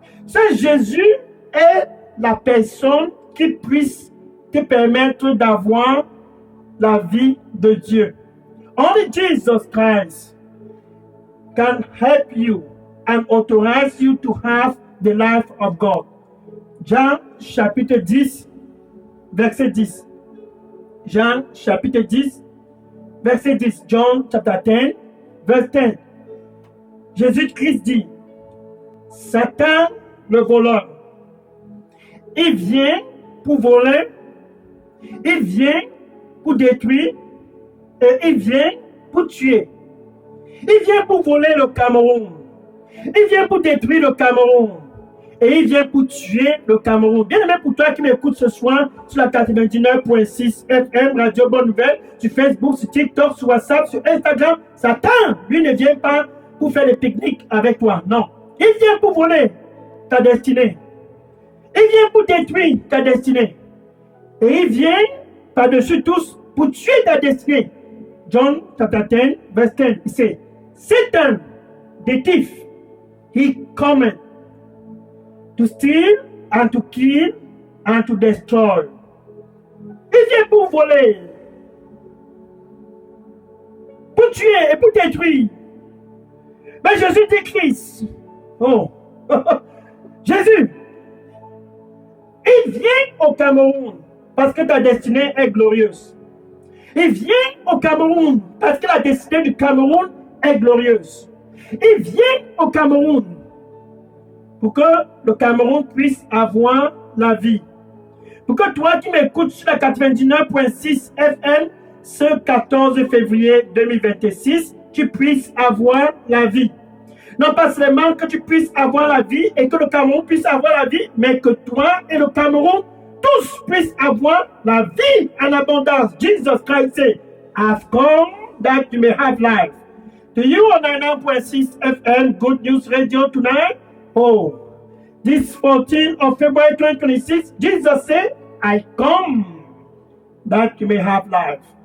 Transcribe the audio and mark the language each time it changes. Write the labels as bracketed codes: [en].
[fr] Ce Jésus est la personne qui puisse te permettre d'avoir la vie de Dieu. [en] Only Jesus Christ can help you and authorize you to have the life of God. [fr] Jean chapitre 10, verset 10. Jean chapitre 10, verset 10. [en] John chapter 10, [fr] verset 10. Jésus-Christ dit, Satan, le voleur, il vient pour voler, il vient pour détruire et il vient pour tuer. Il vient pour voler le Cameroun. Il vient pour détruire le Cameroun. Et il vient pour tuer le Cameroun. Bien aimé pour toi qui m'écoutes ce soir sur la 99.6 FM, Radio Bonne Nouvelle, sur Facebook, sur TikTok, sur WhatsApp, sur Instagram, Satan, lui ne vient pas pour faire des pique-niques avec toi. Non. Il vient pour voler ta destinée. Il vient pour détruire ta destinée. Et il vient par-dessus tous pour tuer ta destinée. [en] John chapter 10, verse 10, [fr] il dit, [en] Satan, the thief, he cometh to steal and to kill and to destroy. [fr] Il vient pour voler, pour tuer et pour détruire. Mais Jésus dit Christ. Oh, Jésus, il vient au Cameroun parce que ta destinée est glorieuse. Il vient au Cameroun parce que la destinée du Cameroun est glorieuse. Il vient au Cameroun pour que le Cameroun puisse avoir la vie. Pour que toi qui m'écoutes sur la 99.6 FM ce 14 février 2026, tu puisses avoir la vie. Non pas seulement que tu puisses avoir la vie et que le Cameroun puisse avoir la vie, mais que toi et le Cameroun tous puissent avoir la vie en abondance. [en] Jesus Christ said, I've come that you may have life. To you on 99.6 FM Good News Radio tonight, oh, this 14th of February 2026, Jesus said, I come that you may have life.